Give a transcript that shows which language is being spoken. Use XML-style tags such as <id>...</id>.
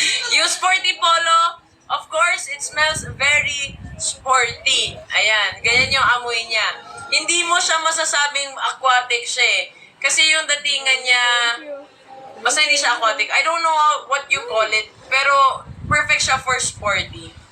<en>Yung sporty polo, of course, it smells very sporty.</en> <tl>Ayan, ganyan yung amoy niya. Hindi mo siya masasabing aquatic siya eh. Kasi yung datingan niya, basta hindi siya aquatic.</tl> <en>I don't know what you call it, pero perfect siya for sporty.</en>